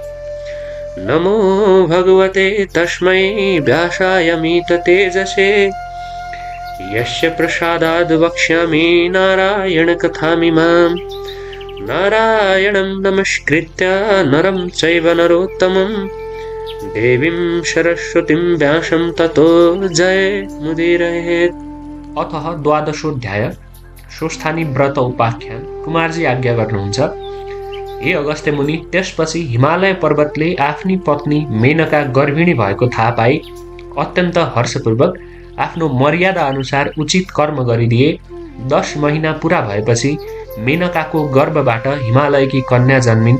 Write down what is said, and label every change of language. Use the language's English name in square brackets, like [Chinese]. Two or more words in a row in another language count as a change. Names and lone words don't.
[Sanskrit] नमो भगवते तस्मै व्यासायमिततेजसे यस्य प्रसादाद् वक्ष्यामि नारायणकथामिमाम्। नारायणं नमस्कृत्य नरं चैव नरोत्तमं देवीं सरस्वतीं व्यासं ततो जयमुदीरयेत्। अतः द्वादशोऽध्याय स्वस्थानी व्रत उपाख्यान। [Nepali] कुमारजी आज्ञा गर्नुहुन्छ, हे अगस्त्य मुनि, त्यसपछि हिमालय पर्वतले आफ्नी पत्नी मेनका गर्भिणी भएको थाहा पाई अत्यन्त हर्षपूर्वक आफ्नो मर्यादा अनुसार उचित कर्म गरिदिए। 10 महिना पूरा भएपछि मेनकाको गर्भबाट हिमालयकी कन्या जन्मिन्।